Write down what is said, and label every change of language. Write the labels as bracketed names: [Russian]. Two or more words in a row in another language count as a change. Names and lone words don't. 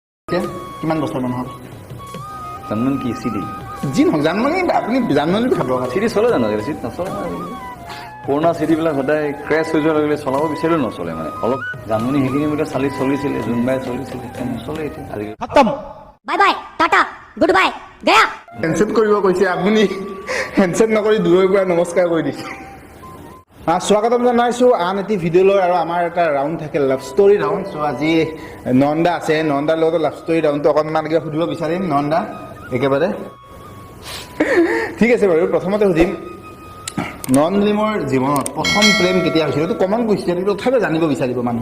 [Assamese] কিমান বছৰমান হ'ল জানমনি কি চিডি যি নহওক জানমনি আপুনি জানমনি খাব চিডি চলে জানো চিডি নচলে পুৰণা চিডিবিলাক সদায় ক্ৰেছ হৈ যোৱাৰ লগে লগে চলাব বিচাৰিলেও নচলে মানে অলপ জানমনি সেইখিনি মতে চলিছিলে জোনবাই চলিছিলে নচলে এতিয়া আজিকালি [Hindi] खत्म [English] bye bye tata good bye [Hindi] गया [Assamese] হেণ্ডছেট কৰিব কৈছে আপুনি হেণ্ডছেট নকৰি দূৰৰ পৰা নমস্কাৰ কৰি দিছে স্বাগতম জনাইছোঁ আন এটি ভিডিঅ' লৈ আৰু আমাৰ এটা ৰাউণ্ড থাকে [English] love story round [Assamese] চ' আজি নন্দা আছে নন্দাৰ লগত [English] love story [Assamese] ৰাউণ্ডটো অকণমান কিবা সুধিব বিচাৰিম নন্দা একেবাৰে ঠিক আছে বাৰু প্ৰথমতে সুধিম নন্দলিমৰ জীৱনত প্ৰথম প্ৰেম কেতিয়া হৈছিল এইটো [English] common question [Assamese] কিন্তু তথাপিও জানিব বিচাৰিব মানুহ